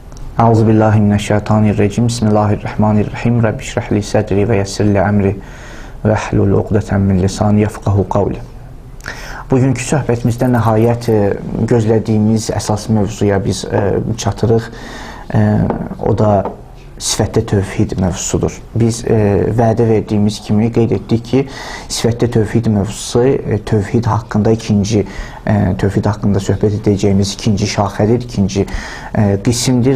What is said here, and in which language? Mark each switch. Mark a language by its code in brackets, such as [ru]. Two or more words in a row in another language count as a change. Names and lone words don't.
[ar] أعوذ بالله من الشيطان الرجيم. بسم الله الرحمن الرحيم. رب اشرح لي صدري ويسر لي أمري واحلل عقدة من لساني يفقهوا قولي. [az] Bugünkü söhbətimizdə nəhayət gözlədiyimiz əsas mövzuya biz çatırıq. O da sifətdə tövhid mövzusudur. Biz vədə verdiyimiz kimi qeyd etdik ki, sifətdə tövhid mövzusu tövhid haqqında tövhid haqqında söhbət edəcəyimiz ikinci şaxədir, ikinci qismdir.